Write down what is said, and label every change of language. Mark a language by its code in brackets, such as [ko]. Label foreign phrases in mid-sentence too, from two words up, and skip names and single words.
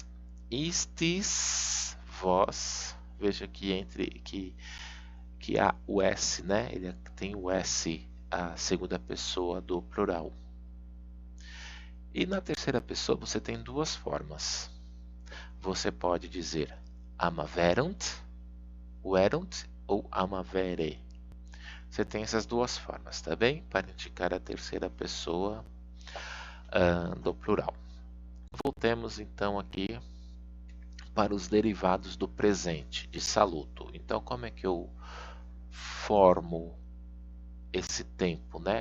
[pt] Istis, vós. Veja que que há o S, né? Ele tem o S, a segunda pessoa do plural. E na terceira pessoa você tem duas formas. Você pode dizer [la] amaverunt, werunt [pt] ou amavere. Você tem essas duas formas, tá bem? Para indicar a terceira pessoa do plural. Voltemos então aqui para os derivados do presente, de saluto. Então, como é que eu formo esse tempo, né?